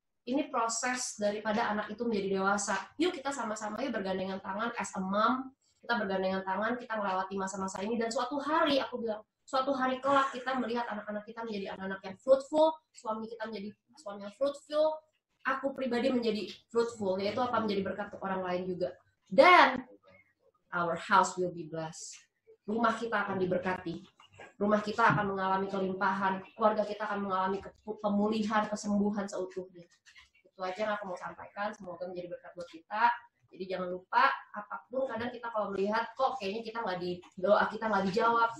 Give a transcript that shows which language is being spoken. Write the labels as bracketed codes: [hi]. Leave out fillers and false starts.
[id] Ini proses daripada anak itu menjadi dewasa. Yuk kita sama-sama yuk bergandengan tangan [en] as a mom, [id] kita bergandengan tangan, kita melewati masa-masa ini, dan suatu hari, aku bilang, suatu hari kelak kita melihat anak-anak kita menjadi anak-anak yang fruitful, suami kita menjadi suami yang fruitful, aku pribadi menjadi fruitful, yaitu akan menjadi berkat untuk orang lain juga. [en] Dan our house will be blessed. [id] Rumah kita akan diberkati. Rumah kita akan mengalami kelimpahan, keluarga kita akan mengalami pemulihan, kesembuhan seutuhnya. Itu aja yang aku mau sampaikan, semoga menjadi berkat buat kita. Jadi jangan lupa, apapun kadang kita kalau melihat, kok kayaknya kita doa kita nggak dijawab.